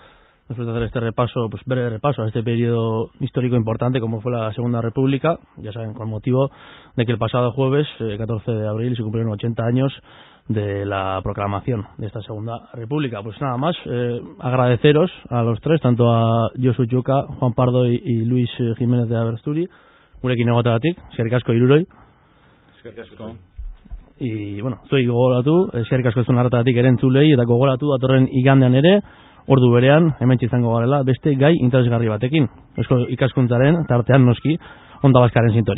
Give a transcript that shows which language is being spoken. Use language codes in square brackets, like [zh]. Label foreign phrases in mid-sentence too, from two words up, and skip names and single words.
[es] Después de hacer este repaso, pues breve repaso a este periodo histórico importante como fue la Segunda República, ya saben, con motivo de que el pasado jueves, 14 de abril, se cumplieron 80 años de la proclamación de esta Segunda República. Pues nada más, agradeceros a los tres, tanto a Josu Chuca, Juan Pardo y Luis Jiménez de Aberasturi, [eu] gurekin egoteagatik, eskerrik asko hiruroi. Eskerrik asko. [es] Y bueno, [eu] zuei gogoratu, eskerrik asko zuen hartatik erentzulei, eta gogoratu datorren igandean ere, ordu berean, hemen izango garela, beste gai interesgarri batekin. Eusko ikaskuntzaren, tartean noski, Onda Baskaren sintonian.